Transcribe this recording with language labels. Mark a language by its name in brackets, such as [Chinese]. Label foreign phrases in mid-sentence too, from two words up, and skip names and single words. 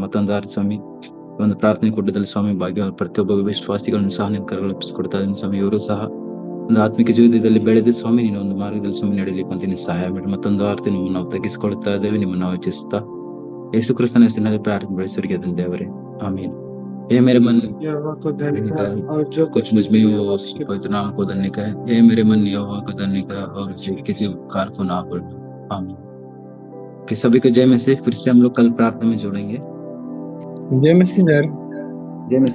[Kannada] ಮತ್ತೊಂದು ಆರ್ತಿ ಸ್ವಾಮಿ ಒಂದು ಪ್ರಾರ್ಥನೆ ಕೂಟದಲ್ಲಿ ಸ್ವಾಮಿ ಭಾಗ್ಯ ಪ್ರತಿಯೊಬ್ಬ ವಿಶ್ವಾಸಿಗಳನ್ನು ಸಹ ನಿನ್ನ ಕರಗಳಿಸಿಕೊಡ್ತಾ ಇದ್ದೀನಿ ಸ್ವಾಮಿ. ಇವರು ಸಹ ಒಂದು ಆತ್ಮಿಕ ಜೀವಿತದಲ್ಲಿ ಬೆಳೆದು ಸ್ವಾಮಿ ನೀನು ಒಂದು ಮಾರ್ಗದಲ್ಲಿ ಸ್ವಾಮಿ ನಡೀಲಿಕ್ಕೆ ಅಂತ ನೀನು ಸಹಾಯ ಮಾಡಿ. ಮತ್ತೊಂದು ಆರ್ತಿ ನಿಮ್ಮನ್ನು ನಾವು ತಗ್ಗಿಸಿಕೊಳ್ತಾ ಇದ್ದೇವೆ, ನಿಮ್ಮನ್ನು ನಾವು ಇಚ್ಛಿಸ್ತಾ ಯೇಸು ಕ್ರಿಸ್ತನ ಹೆಸರಿನಲ್ಲಿ ಪ್ರಾರ್ಥನೆ ಬೆಳೆಸೋರಿಗೆ ಅದನ್ನು ದೇವರೇ, ಆಮೀನ್. [Hindi] हे मेरे मन और जो कुछ मुझ में वो उसके पवित्र नाम को धन्य का है। हे मेरे मन यहोवा को धन्य का और किसी उपकार को ना भूलना, आमीन। कि सभी को जय में से फिर से हम लोग कल प्रार्थना में जोड़ेंगे। जय मसीह सर। जय मसीह